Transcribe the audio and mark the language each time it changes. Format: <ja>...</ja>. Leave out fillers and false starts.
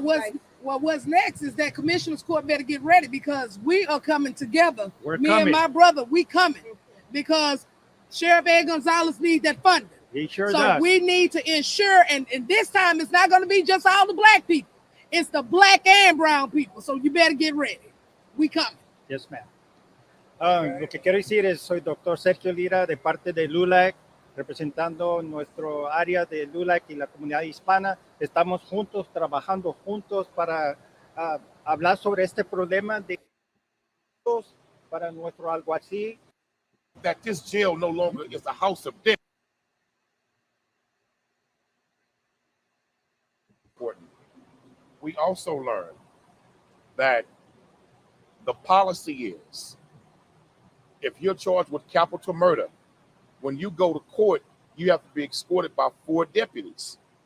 <en>Well, what's next is that Commissioner's Court better get ready because we are coming together. We're Me coming. and my brother, we coming because Sheriff Ed Gonzalez needs that funding. He sure So does. we need to ensure, and this time it's not going to be just all the black people. It's the black and brown people. So you better get ready. We coming. Yes, ma'am.</en> <es>Lo que quiero decir es, soy doctor Sergio Lira de parte de LULAC, representando nuestro área de LULAC y la comunidad hispana. Estamos juntos, trabajando juntos para hablar sobre este problema de para nuestro alguacil.</es> <en>That this jail no longer is a house of death. Important. We also learned that the policy is if you're charged with capital murder, when you go to court, you have to be escorted by 4 deputies.</en>